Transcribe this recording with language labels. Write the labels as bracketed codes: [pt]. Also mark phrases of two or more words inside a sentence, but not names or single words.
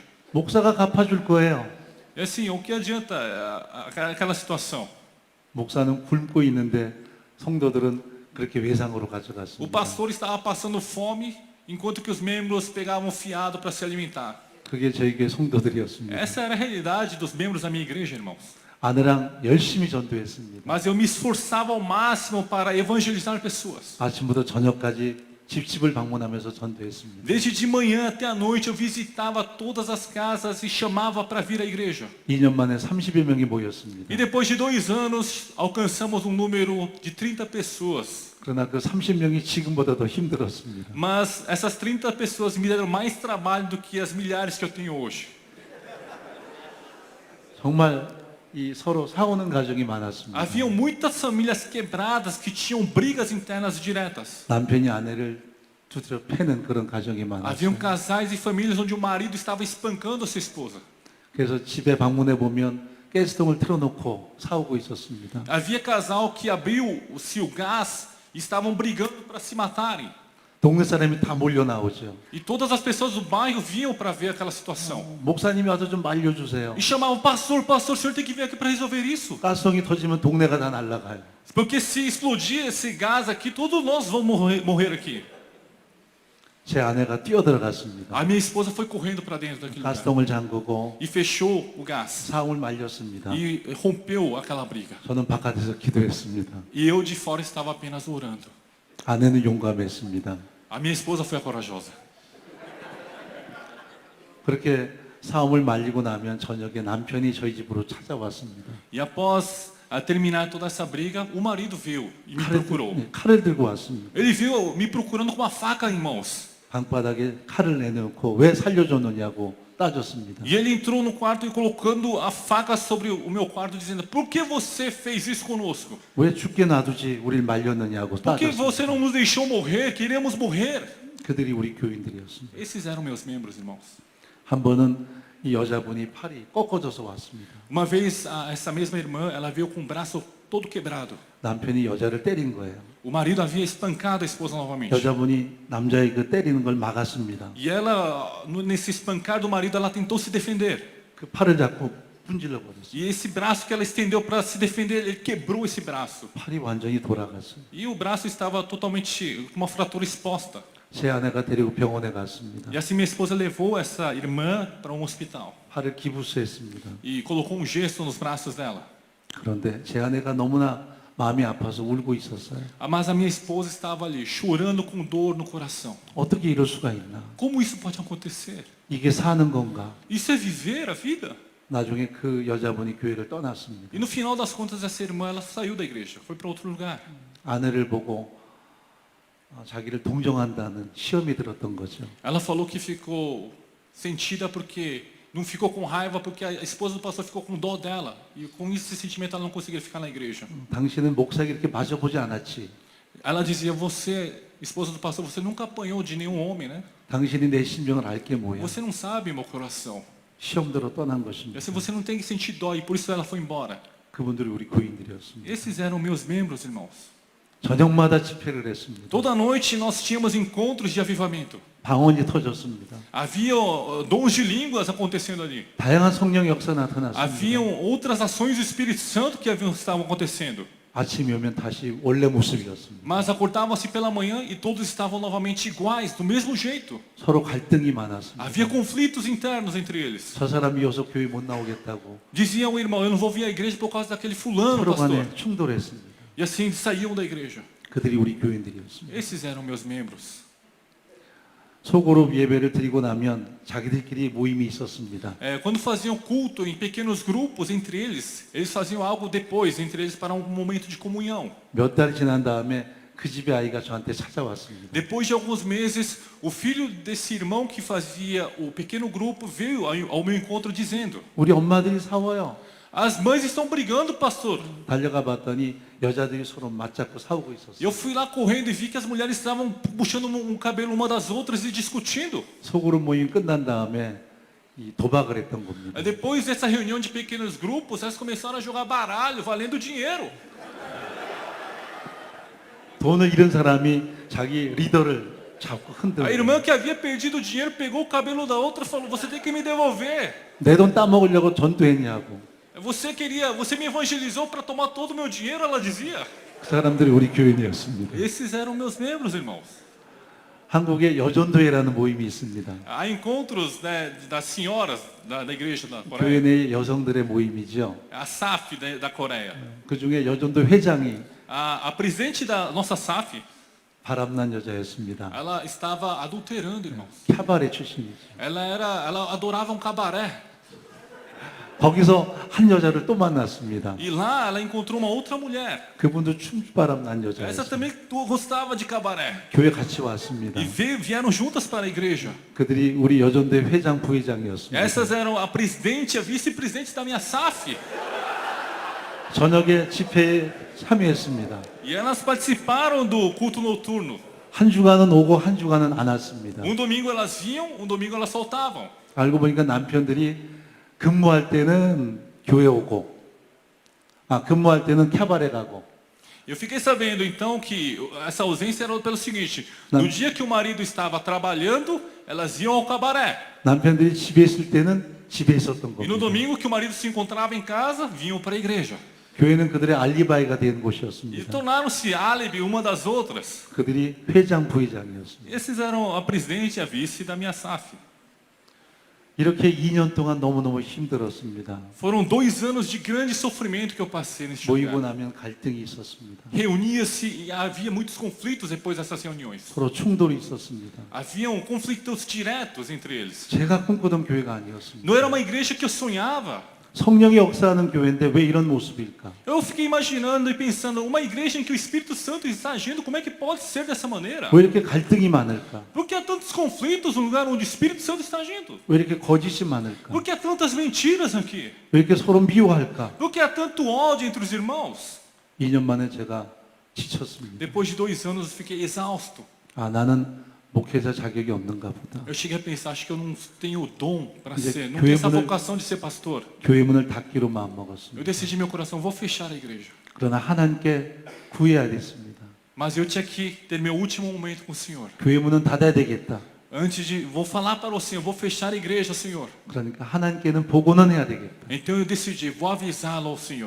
[ko] 목사가 갚아줄 거예요. [pt] E assim, o que adianta aquela situação? [ko] 목사는 굶고 있는데 성도들은 그렇게 외상으로 [pt] O [ko] 가져갔습니다. [pt] pastor estava passando fome, enquanto que os membros pegavam fiado para se alimentar. [ko] 그게 저희 교회 성도들이었습니다. [pt] Essa era a realidade dos membros da minha igreja, irmãos. [ko] 아내랑 열심히 전도했습니다. [pt] Mas eu me esforçava ao máximo para evangelizar pessoas. [ko] 아침부터 저녁까지 집집을 방문하면서 전도했습니다. [pt] Desde de manhã até a noite eu visitava todas as casas e chamava para vir à igreja. [ko] 2년 만에 30여 명이 모였습니다. [pt] E depois de 2 anos alcançamos um número de 30 pessoas. [ko] 그러나 그 30명이 지금보다 더 힘들었습니다. [pt] Mas essas 30 pessoas me deram mais trabalho do que as milhares que eu tenho hoje. [ko] 정말 이 서로 싸우는 가정이 많았습니다. [pt] Haviam muitas famílias quebradas que tinham brigas internas diretas. [ko] 남편이 아내를 두드려 패는 그런 가정이 [pt] Haviam [ko] 많았어요. [pt] casais e famílias onde o marido estava espancando a sua esposa. [ko] 그래서 집에 방문해 보면 가스통을 틀어놓고 싸우고 있었습니다. [pt] Havia casal que abriu-se o gás estavam brigando para se matarem. [ko] 동네 사람이 다 몰려 나오죠. [pt] E todas as pessoas do bairro vinham para ver aquela situação. [ko] 목사님이 와서 좀 말려주세요. [pt] E chamavam, pastor, pastor, o senhor tem que vir aqui para resolver isso. [ko] 가스통이 터지면 동네가 다 날아가요. [pt] Porque se explodir esse gás aqui, todos nós vamos morrer aqui. [ko] 제 아내가 뛰어들어갔습니다. [pt] A minha esposa foi correndo para dentro daquele lugar. [ko] 가스통을 잠그고 [pt] E fechou o gás. [ko] 상을 말렸습니다. [pt] E rompeu aquela briga. [ko] 저는 바깥에서 기도했습니다. [pt] E eu de fora estava apenas orando. [ko] 아내는 용감했습니다. [pt] A minha esposa foi a corajosa. [ko] 그렇게 싸움을 말리고 나면 저녁에 남편이 저희 집으로 찾아왔습니다. [pt] E após terminar toda essa briga, o marido veio e me procurou. [ko] 칼을 들고 왔습니다. [pt] Ele veio me procurando com uma faca em mãos. [ko] 방바닥에 칼을 내놓고 왜 살려줬느냐고 따졌습니다. [pt] E ele entrou no quarto e colocando a faca sobre o meu quarto, dizendo: por que você fez isso conosco? [ko] 왜 죽게 놔두지 우리를 말렸느냐고 [pt] Por que [ko] 따졌습니다. [pt] você não nos deixou morrer? Queremos morrer. [ko] 그들이 우리 교인들이었습니다. [pt] Esses eram meus membros, irmãos. [ko] 한 번은 이 여자분이 팔이 꺾어져서 왔습니다. [pt] Uma vez, essa mesma irmã, ela veio com o braço todo quebrado. [ko] 남편이 여자를 때린 거예요. [pt] O marido havia espancado a esposa novamente. [ko] 여자분이 남자의 그 때리는 걸 막았습니다. [pt] E ela, nesse espancar do marido, ela tentou se defender. [ko] 그 팔을 잡고 분질러 버렸어요. [pt] E esse braço que ela estendeu para se defender, ele quebrou esse braço. [ko] 팔이 완전히 돌아갔어요. [pt] E o braço estava totalmente com uma fratura exposta. [ko] 제 아내가 데리고 병원에 갔습니다. [pt] E assim minha esposa levou essa irmã para um hospital. [ko] 팔을 기부스했습니다. [pt] E colocou um gesso nos braços dela. [ko] 그런데 제 아내가 너무나 마음이 아파서 울고 있었어요. [pt] Mas a minha esposa estava ali, chorando com dor no coração. [ko] 어떻게 이럴 수가 있나? [pt] Como isso pode acontecer? [ko] 이게 사는 건가? [pt] Isso é viver a vida? [ko] 나중에 그 여자분이 교회를 떠났습니다. [pt] E no final das contas, essa irmã, ela saiu da igreja, foi para outro lugar. [ko] 아내를 보고 자기를 동정한다는 시험이 들었던 거죠. [pt] Ela falou que ficou sentida porque não ficou com raiva porque a esposa do pastor ficou com dó dela. E com esse sentimento ela não conseguia ficar na igreja. [ko] 당신은 목사에게 이렇게 맞아보지 않았지. [pt] Ela dizia: você, esposa do pastor, você nunca apanhou de nenhum homem, né? [ko] 당신이 내 심정을 알게 뭐야. [pt] Você não sabe meu coração. [ko] 시험대로 떠난 [pt] E [ko] 것입니다. [pt] assim você não tem que sentir dó e por isso ela foi embora. [ko] 그분들이 우리 교인들이었습니다. [pt] Esses eram meus membros, irmãos. [ko] 저녁마다 집회를 했습니다. [pt] Toda noite nós tínhamos encontros de avivamento. [ko] 방언이 터졌습니다. [pt] Havia dons de línguas acontecendo ali. [ko] 다양한 성령 역사 나타났습니다. [pt] Haviam outras ações do Espírito Santo que estavam acontecendo. [ko] 아침이 오면 다시 원래 모습이었습니다. [pt] Mas acordavam-se pela manhã e todos estavam novamente iguais, do mesmo jeito. [ko] 서로 갈등이 많았습니다. [pt] Havia conflitos internos entre eles. [ko] 저 사람이 여기서 교회 못 나오겠다고 [pt] Diziam o irmão: eu não vou vir à igreja por causa daquele fulano, [ko] 서로 [pt] pastor. [ko] 간에 충돌했습니다. [pt] E assim saíam da igreja. [ko] 그들이 우리 교인들이었습니다. [pt] Esses eram meus membros. [ko] 소그룹 예배를 드리고 나면 자기들끼리 모임이 있었습니다. [pt] Quando faziam culto em pequenos grupos entre eles faziam algo depois entre eles para um momento de comunhão. [ko] 몇 달 지난 다음에 그 집의 아이가 저한테 찾아왔습니다. [pt] Depois de alguns meses, o filho desse irmão que fazia o pequeno grupo veio ao meu encontro dizendo: [ko] 우리 엄마들이 싸워요. [pt] as mães estão brigando, pastor. [ko] 달려가 봤더니 여자들이 서로 맞잡고 싸우고 [pt] E [ko] 있었어요. [pt] eu fui lá correndo e vi que as mulheres estavam puxando um cabelo uma das outras e discutindo. [ko] 소그룹 모임 끝난 다음에 이 도박을 했던 겁니다. [pt] Depois dessa reunião de pequenos grupos, elas começaram a jogar baralho, valendo dinheiro. [ko] 돈을 잃은 사람이 자기 리더를 잡고 [pt] A [ko] 흔들고 [pt] irmã que havia perdido o dinheiro pegou o cabelo da outra e falou: você tem que me devolver. [ko] 내 돈 따먹으려고 전도했냐고. [pt] Você me evangelizou para tomar todo o meu dinheiro, ela dizia. [ko] 그 사람들이 우리 교인이었습니다. [pt] Esses eram meus membros, irmãos. [ko] 한국에 여전도회라는 모임이 있습니다. [pt] Há encontros, né, das senhoras da igreja da [ko] 교회 [pt] Coreia. [ko] 내 여성들의 모임이죠. [pt] A SAF da Coreia. [ko] 그 중에 여전도 회장이 [pt] A presidente da nossa SAF, [ko] 바람난 여자였습니다. [pt] ela estava adulterando, irmãos. [ko] 캬바레 출신이죠. [pt] Ela adorava um cabaré. [ko] 거기서 한 여자를 또 만났습니다. [pt] E lá ela encontrou uma outra mulher. [ko] 그분도 춤바람난 [pt] Essa [ko] 여자였어요. [pt] também gostava de cabaré. [ko] 교회 같이 왔습니다. [pt] E vieram juntas para a igreja. [ko] 그들이 우리 여전대 회장 부회장이었습니다. [pt] Essas eram a presidente e a vice-presidente da minha SAF. [ko] 저녁에 집회에 참여했습니다. [pt] E elas participaram do culto noturno. [ko] 한 주간은 오고 한 주간은 안 왔습니다. [pt] Domingo elas vinham, domingo elas soltavam. [ko] 알고 보니까 남편들이 근무할 때는 교회 오고, 근무할 때는 캬바레 가고, [pt] Eu fiquei sabendo então que essa ausência era pelo seguinte: Não. no dia que o marido estava trabalhando, elas iam ao cabaré. [ko] 남편들이 집에 있을 때는 집에 있었던 [pt] E no [ko] 겁니다. [pt] domingo que o marido se encontrava em casa, vinham para a igreja. [ko] 교회는 그들의 알리바이가 된 [pt] E [ko] 곳이었습니다. [pt] tornaram-se álibi uma das outras. [ko] 그들이 회장, 부회장이었습니다. [pt] Esses eram a presidente e a vice da minha SAF. [ko] 이렇게 2년 동안 너무너무 힘들었습니다. [pt] Foram 2 anos de grande sofrimento que eu passei neste [ko] 모이고 [pt] lugar. [ko] 나면 갈등이 있었습니다. [pt] Reunia-se e havia muitos conflitos depois dessas reuniões. [ko] 서로 충돌이 있었습니다. [pt] Haviam conflitos diretos entre eles. [ko] 제가 꿈꾸던 교회가 아니었습니다. [pt] Não era uma igreja que eu sonhava. [ko] 성령이 역사하는 교회인데 왜 이런 모습일까? [pt] Eu fiquei imaginando e pensando, uma igreja em que o Espírito Santo está agindo, como é que pode ser dessa maneira? [ko] 왜 이렇게 갈등이 많을까? [pt] Por que há tantos conflitos no lugar onde o Espírito Santo está agindo? [ko] 왜 이렇게 거짓이 많을까? [pt] Por que há tantas mentiras aqui? [ko] 왜 이렇게 서로 미워할까? [pt] Por que há tanto ódio entre os irmãos? [ko] 2년 만에 제가 지쳤습니다. [pt] Depois de 2 anos eu fiquei exausto. [ko] 아, 나는 목회자 자격이 없는가 보다. [pt] Eu cheguei a pensar, acho que eu não tenho o dom para Dizer, ser, não [ko] 교회 [pt] tenho essa [ko] 문을- [pt] vocação de ser pastor. [ko] 교회 문을 닫기로 [pt] Eu [ko] 마음먹었습니다. [pt] decidi em meu coração, vou fechar a igreja. [ko] 그러나 하나님께 구해야 됐습니다. [pt] Mas eu tinha que ter meu último momento com o Senhor. [ko] 교회 문은 닫아야 되겠다. [pt] Antes de, vou falar para o Senhor, vou fechar a igreja, Senhor. [ko] 그러니까 하나님께는 보고는 해야 되겠다. [pt] Então eu decidi, vou avisá-lo ao Senhor.